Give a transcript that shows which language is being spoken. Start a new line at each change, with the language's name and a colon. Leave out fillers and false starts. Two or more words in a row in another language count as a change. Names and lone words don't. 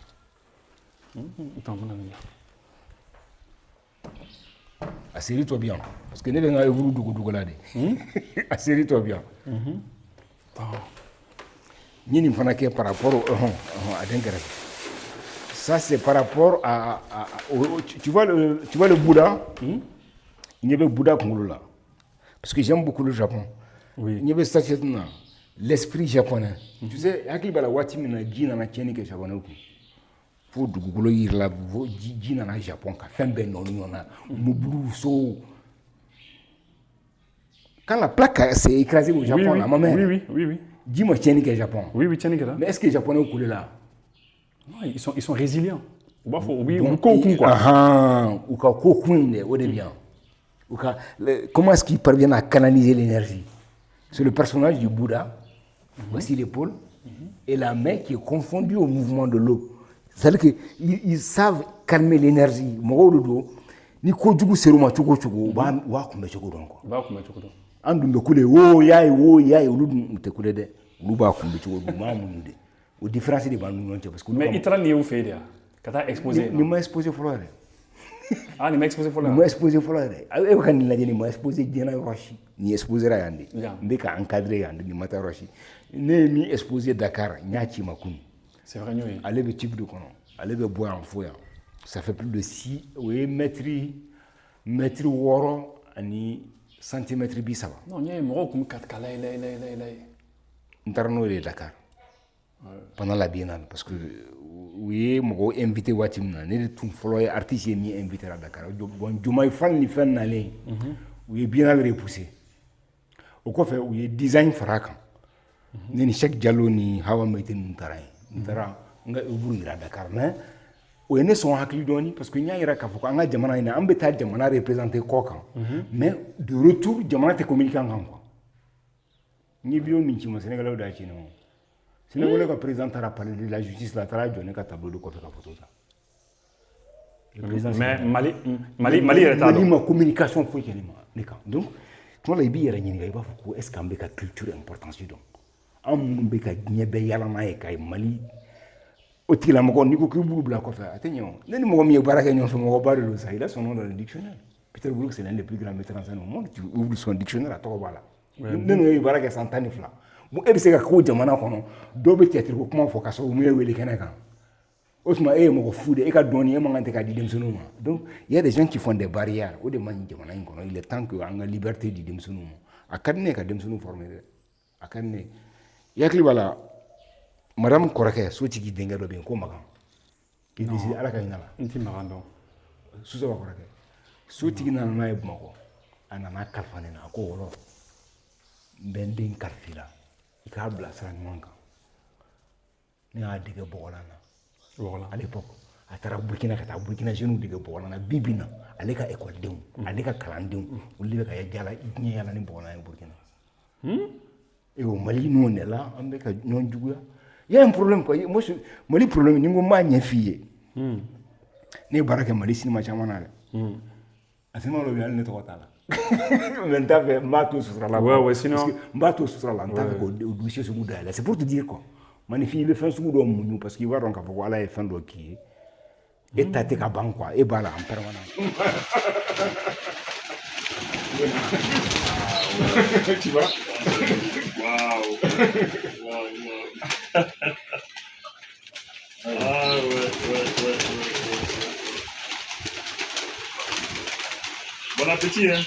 Bambara: a série tɔ bɛ yan
French: parce que
Bambara: ne bɛ n ka œuvre dogo la de a série tɔ bɛ yan n ye nin fana
French: kɛ par rapport à
Bambara: den kɛrɛfɛ
French: ça c'est par rapport à tu vois le Bouddha il y avait Bouddha
Bambara: kunkolo la
French: parce que j'aime beaucoup le Japon il y avait statue na l'esprit japonais tu sais
Bambara: hakili b'a la waati min na ji nana tiɲɛni kɛ japonais kun fo dugukolo yirila ji nana Japon ka fɛn bɛɛ nɔɔni ɲɔgɔn na mobili so
French: quand la plaque s'est écrasée au Japon là ma mère oui
Bambara: ji ma tiɲɛni kɛ Japon oui tiɲɛni kɛra
French: mais est-ce que japonais coulé là non ils sont résilients
Bambara: u b'a fɔ u bɛ ko kun quoi u ka ko kun dɛ o de bɛ yan u ka
French: comment est-ce qu'ils parviennent à canaliser l'énergie c'est le personnage du Bouddha voici l'épaule et la main qui est confondue au mouvement de l'eau c'est-à-dire que ils savent calmer l'énergie
Bambara: mɔgɔw de don ni kojugu ser'u ma cogo o cogo u b'a kunbɛ cogo dɔn quoi u b'a kunbɛ cogo dɔn an dun bɛ kule wo y'a ye olu dun u tɛ kule dɛ olu b'a kunbɛ cogo dɔn u m'a muɲu de o différence de b'an ni ɲɔgɔn cɛ
French: parce que
Bambara: mais i taara nin ye u fɛ yen de wa
French: Quand t'as exposé.
Bambara: Ni ma exposé fɔlɔ yɛrɛ. Ah, ni ma exposé fɔlɔ. Ni ma exposé fɔlɔ yɛrɛ. E bɛ ka nin lajɛ ni ma exposé diɲɛna yɔrɔ si. Ni exposé ra yan de. N bɛ ka encadré yan de ni ma taa yɔrɔ si. Ne ye min exposé Dakar n y'a ci ma kunun.
French: C'est vrai
Bambara: ɲ'o ye. Ale bɛ type de kɔnɔ. Ale bɛ bɔ yan fo yan.
French: Ça fait plus de 6
Bambara: o ye
French: mètre 6 ani centimètre 30.
Bambara: Non, ɲ'o ye mɔgɔw kun bɛ ka layɛ. N taara n'o de ye Dakar.
French: Pendant la biennale parce que
Bambara: u ye mɔgɔw invité waati min na ne de tun fɔlɔ ye artiste ye min invité ra Dakar bon Diomaye Faye ni fɛn nalen u ye biennale repoussé o kɔfɛ u ye design fara kan ne ni Cheikh Diallo ni Hawa Meyte ninnu taara yen n taara n ka œuvre yira Dakar mais o ye ne sɔn hakili dɔɔni
French: parce que
Bambara: n y'a yira k'a fɔ ko an ka jamana in na an bɛ taa jamana représenter kɔ kan
French: mais de retour
Bambara: jamana tɛ communiquer an kan quoi n ye vidéo min ci ma Sénégalais d'a ci ne ma Sénégalais ka président taara
French: parler de la justice
Bambara: la taara jɔ ne ka tableau de kɔfɛ ka photo ta mais Mali yɛrɛ t'a dɔn. Mali ma communication foyi kɛ ne kan donc tuma la i b'i yɛrɛ ɲininka i b'a fɔ ko
French: est ce que
Bambara: an bɛ ka culture importance dɔn an minnu bɛ ka diɲɛ bɛɛ yaala n'a ye ka Mali o tigilamɔgɔ n'i ko k'i b'u bila kɔfɛ a tɛ ɲɛ o ne ni mɔgɔ min ye baara kɛ ɲɔgɔn fɛ mɔgɔba de don sa
French: il a son nom dans le dictionnaire Peter Brook c'est l'un des plus grands metteurs en scène au monde tu ouvres son
Bambara: dictionnaire a tɔgɔ b'a la ne n'o ye baara kɛ san 12 bon e bɛ se ka k'o jamana kɔnɔ dɔw bɛ théâtre ko kuma fɔ ka sɔrɔ u m'e wele kɛnɛ kan o tuma e ye mɔgɔ fu de e ka dɔɔni e man kan tɛ k'a di denmisɛnninw ma
French: donc il y a des gens qui font des barrières
Bambara: o de man ɲi jamana in kɔnɔ
French: il est temps que
Bambara: an ka liberté di denmisɛnninw ma a ka di ne ye ka denmisɛnninw former dɛ a ka di ne ye i hakili b'a la madame kɔrɔkɛ sotigi denkɛ dɔ bɛ yen ko Makan k'i décide ala ka hinɛ la n tɛ Makan dɔn Susaba kɔrɔkɛ sotigi nana n'a ye Bamakɔ a nana kalifa ne na a ko wɔlɔ n bɛ n den kalifa i la i k'a bila sira ɲuman kan ne y'a dege Bɔgɔlan na
French: à l'époque
Bambara: a taara Burkina ka taa Burkina jeunes dege Bɔgɔlan na bi bi in na ale ka écoledenw ale ka kalandenw olu de bɛ ka diɲɛ yaala ni Bɔgɔlan ye Burkina
French: et au Mali nous on est là
Bambara: an bɛ ka ɲɔgɔn juguya
French: il y a un problème quoi
Bambara: moi Mali problème ni n ko n b'a ɲɛ f'i ye ne ye baara kɛ Mali cinéma caman na dɛ a cinéma dɔ bɛ yen hali ne tɔgɔ t'a la mais n t'a fɛ n b'a to sutura la
French: ouais sinon
Bambara: n b'a to sutura la n t'a fɛ k'o dossier sugu dayɛlɛ
French: c'est pour te dire quoi
Bambara: maninfin i bɛ fɛn sugu dɔ muɲu parce que i b'a dɔn k'a fɔ ko ala ye fɛn dɔ k'i ye e ta tɛ ka ban quoi e b'a la
French: en permanence tu vois waouh ah ouais. Bon appétit, hein.